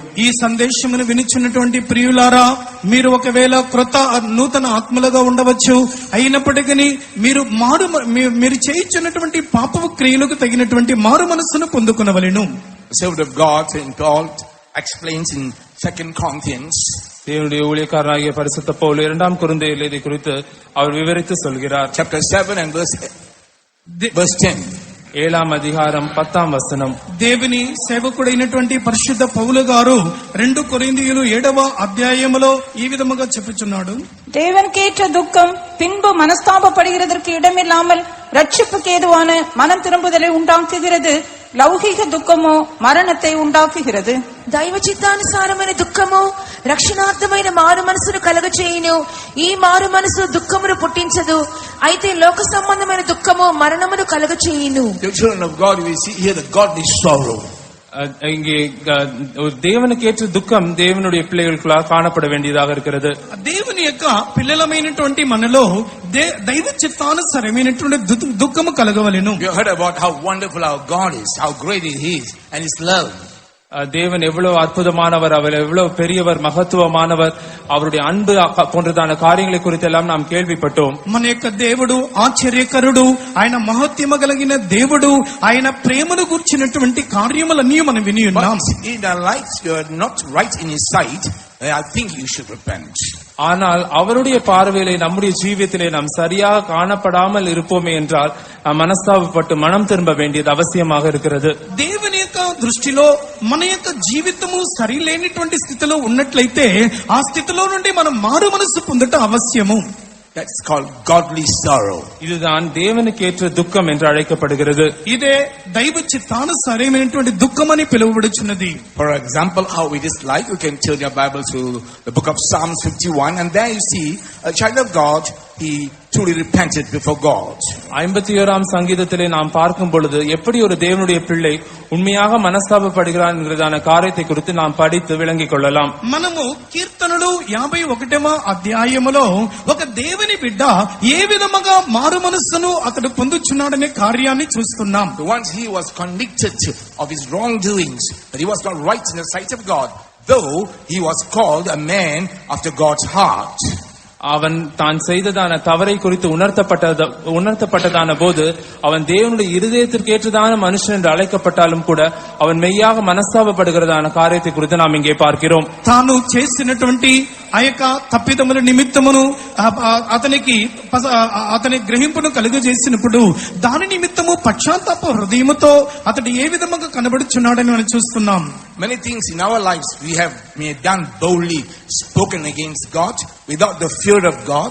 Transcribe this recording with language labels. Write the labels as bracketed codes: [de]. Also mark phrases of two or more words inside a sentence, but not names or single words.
[te] ఈ సందేశమును వినిచున్నటువంటి ప్రియులారా, మీరు ఒకవేళ క్రొత్త నూతన ఆత్మలుగా ఉండవచ్చు, అయినప్పటికీ మీరు చేయించున్నటువంటి పాపపు క్రియలకు తగినటువంటి మారు మనస్సును పొందుకొనవలెను. [en] The servant of God, St. Paul, explains in 2 Corinthians. [ta] தேவனுடைய ஊழியக்காரராகிய பரிசுத்த பவுல் 2 கொரிந்தியரில் இதை குறித்து அவர் விவரித்து சொல்கிறார். [en] Chapter 7 and verse 10. [te] 7వ అధ్యాయం 10వ వచనం. దేవుని సేవకుడైనటువంటి పరిశుద్ధ పౌలు గారు 2 కొరింథీయులు 7వ అధ్యాయములో ఈ విధముగా చెప్పుచున్నాడు. [ta] தேவனுக்கேற்ற துக்கம் பின்பு மனஸ்தாபப்படுகிறதற்கு இடமில்லாமல் ரட்சிப்புக்கு ஏதுவான மனம் திரும்புதலை உண்டாக்குகிறது. லௌகிக துக்கமு మరణத்தை உண்டாக்குகிறது. [te] దైవ చిత్తానుసారమైన దుఃఖము రక్షణార్థమైన మారు మనసును కలగచేయును. ఈ మారు మనసు దుఃఖమును పుట్టించదు, అయితే లోక సంబంధమైన దుఃఖము మరణమును కలగచేయును. [en] The children of God, we see here the godly sorrow. [ta] இங்கே தேவனுக்கு ஏற்ற துக்கம் தேவனுடைய பிள்ளைகளுக்குள்ளாக காணப்பட வேண்டியதாக இருக்கிறது. [te] దేవుని యొక్క పిల్లలమైనటువంటి మనలో దైవ చిత్తానుసారమైనటువంటి దుఃఖము కలగవలెను. [en] You heard about how wonderful our God is, how great He is, and His love. [ta] தேவன் எவ்வளவு அற்புதமானவர், அவர் எவ்வளவு பெரியவர், மகத்துவமானவர், அவருடைய அன்பு போன்றதான காரியங்களை குறித்தெல்லாம் நாம் கேள்விப்பட்டோம். [te] మన యొక్క దేవుడు ఆశ్చర్యకరుడు, ఆయన మహత్యమ కలిగిన దేవుడు, ఆయన ప్రేమను గూర్చినటువంటి కార్యములన్నీ మనం విని ఉన్నాం. [en] In our lives you are not right in his sight, I think you should repent. [ta] ஆனால் அவருடைய பார்வையிலே நம்முடைய ஜீவியத்திலே நாம் சரியாக காணப்படாமல் இருப்போமே என்றால் நாம் மனஸ்தாபப்பட்டு மனம் திரும்ப வேண்டியது அவசியமாக இருக்கிறது. [te] దేవుని యొక్క దృష్టిలో మన యొక్క జీవితము సరిలేనిటువంటి స్థితిలో ఉన్నట్లయితే ఆ స్థితిలో నుండి మనం మారు మనసు పొందటం అవశ్యము. [en] That's called godly sorrow. [ta] இதுதான் தேவனுக்கு ஏற்ற துக்கம் என்று அழைக்கப்படுகிறது. [te] ఇదే దైవ చిత్తానుసారమైనటువంటి దుఃఖం అని పిలువబడుచున్నది. [en] For example, how it is like, you can turn your Bible to the book of Psalms 51, and there you see a child of God, he truly repented before God. [ta] 51ஆம் சங்கீதத்திலே நாம் பார்க்கும் பொழுது எப்படி ஒரு தேவனுடைய பிள்ளை உண்மையாக மனஸ்தாபப்படுகிறான் என்கிறதான காரியத்தை குறித்து நாம் படித்து விளங்கிக் கொள்ளலாம். [te] మనము కీర్తనలు 51వ అధ్యాయములో ఒక దేవుని బిడ్డ ఏ విధముగా మారు మనస్సును అతడు పొందుచున్నాడనే కార్యాన్ని చూస్తున్నాం. [en] Once he was convicted of his wrongdoings, that he was not right in the sight of God, though he was called a man after God's heart. [ta] அவன் தான் செய்ததான தவறை குறித்து உணர்த்தப்பட்டதான போது அவன் தேவனுடைய இருதயத்திற்கேற்றதான மனுஷன் என்று அழைக்கப்பட்டாலும் கூட அவன் மெய்யாக மனஸ்தாபப்படுகிறதான காரியத்தை குறித்து நாம் இங்கே பார்க்கிறோம். [te] తాను చేసినటువంటి ఆ యొక్క తప్పిదముల నిమిత్తమును అతని గ్రహింపును కలుగజేసినప్పుడు దాని నిమిత్తము పశ్చాత్తాప హృదయముతో అతడు ఏ విధముగా కనబడుచున్నాడని మనం చూస్తున్నాం. [en] Many things in our lives we have done boldly, spoken against God without the fear of God.